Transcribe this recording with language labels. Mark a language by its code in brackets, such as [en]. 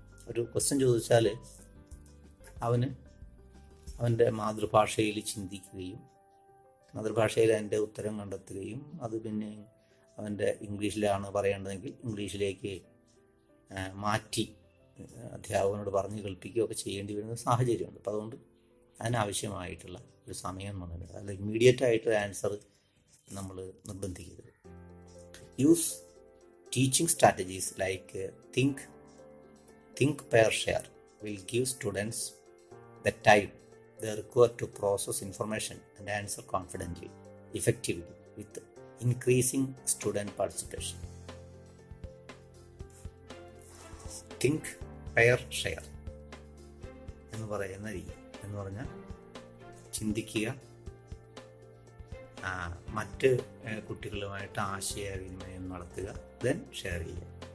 [ml] ഒരു ക്വസ്റ്റ്യൻ ചോദിച്ചാൽ അവൻ്റെ മാതൃഭാഷയിൽ ചിന്തിക്കുകയും മാതൃഭാഷയിൽ അതിൻ്റെ ഉത്തരം കണ്ടെത്തുകയും അത് പിന്നെ അവൻ്റെ ഇംഗ്ലീഷിലാണ് പറയേണ്ടതെങ്കിൽ ഇംഗ്ലീഷിലേക്ക് മാറ്റി അധ്യാപകനോട് പറഞ്ഞ് കേൾപ്പിക്കുകയൊക്കെ ചെയ്യേണ്ടി വരുന്ന സാഹചര്യമുണ്ട്. അപ്പോൾ അതുകൊണ്ട് അതിനാവശ്യമായിട്ടുള്ള ഒരു സമയം വന്നിട്ടുണ്ട്. അല്ല ഇമ്മീഡിയറ്റ് ആയിട്ട് ആൻസർ നമ്മൾ നിർബന്ധിക്കരുത്. [en] Use teaching strategies like think pair share will give students the time they require to process information and answer confidently, effectively, with increasing student participation. [ml] Think, pair, share എന്ന് പറയുന്ന രീതി എന്ന് പറഞ്ഞാൽ ചിന്തിക്കുക, മറ്റ് കുട്ടികളുമായിട്ട് ആശയവിനിമയം നടത്തുക, ദെൻ ഷെയർ ചെയ്യുക.